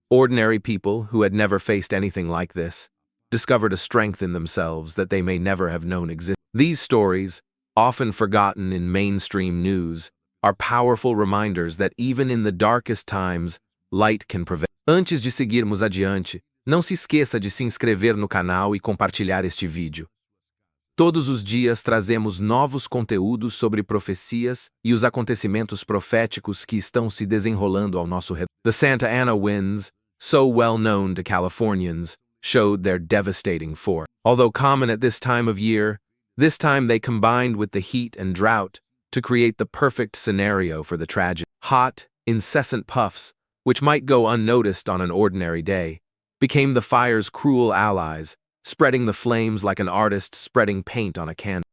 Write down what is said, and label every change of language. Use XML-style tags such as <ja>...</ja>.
<en>Ordinary people who had never faced anything like this discovered a strength in themselves that they may never have known existed. These stories, often forgotten in mainstream news, are powerful reminders that even in the darkest times, light can prevail.</en> <pt>Antes de seguirmos adiante, Não se esqueça de se inscrever no canal e compartilhar este vídeo. Todos os dias trazemos novos conteúdos sobre profecias e os acontecimentos proféticos que estão se desenrolando ao nosso redor.</pt> <en>The Santa Ana winds, so well known to Californians, showed their devastating force. Although common at this time of year, this time they combined with the heat and drought to create the perfect scenario for the tragedy. Hot, incessant puffs, which might go unnoticed on an ordinary day, became the fire's cruel allies, spreading the flames like an artist spreading paint on a canvas.</en>